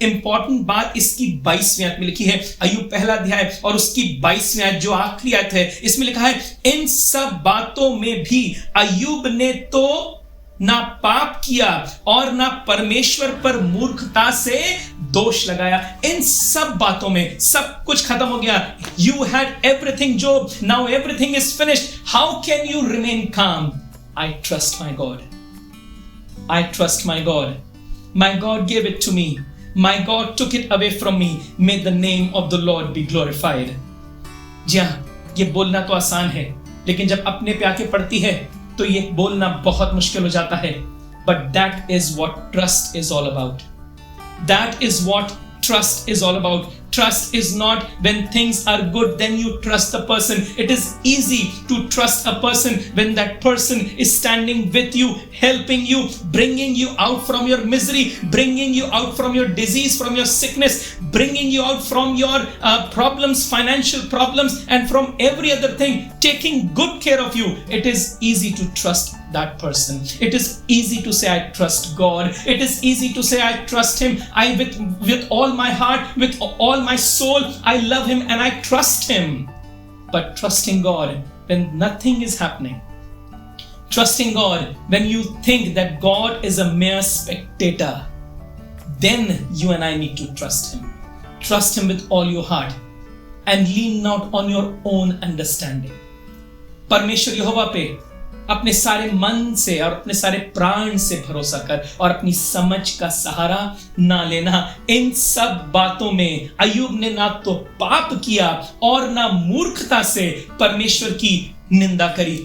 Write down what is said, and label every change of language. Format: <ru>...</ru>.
<hi>Important बात इसकी 22वीं आयत में लिखी है। अय्यूब पहला अध्याय और उसकी 22वीं आयत जो आखिरी आयत है, इसमें लिखा है, इन सब बातों में भी अय्यूब ने तो ना पाप किया और ना परमेश्वर पर मूर्खता से दोष लगाया। इन सब बातों में सब कुछ खत्म हो गया।</hi> <en>You had everything, Job. Now everything is finished. How can you remain calm? I trust my God. I trust my God. My God gave it to me. My God took it away from me. May the name of the Lord be glorified.</en> <hi>जी हाँ, ये बोलना तो आसान है, लेकिन जब अपने पे आके पड़ती है तो ये बोलना बहुत मुश्किल हो जाता है।</hi> <en>But that is what trust is all about. That is what trust is all about. Trust is not when things are good, then you trust the person. It is easy to trust a person when that person is standing with you, helping you, bringing you out from your misery, bringing you out from your disease, from your sickness, bringing you out from your problems, financial problems, and from every other thing, taking good care of you. It is easy to trust that person. It is easy to say, I trust God. It is easy to say, I trust Him. With all my heart, with all my soul, I love Him and I trust Him. But trusting God when nothing is happening, trusting God when you think that God is a mere spectator, then you and I need to trust Him. Trust Him with all your heart and lean not on your own understanding.</en> <hi>परमेश्वर यहोवा पे अपने सारे मन से और अपने सारे प्राण से भरोसा कर और अपनी समझ का सहारा ना लेना। इन सब बातों में अय्यूब ने ना तो पाप किया और ना मूर्खता से परमेश्वर की निंदा करी।</hi>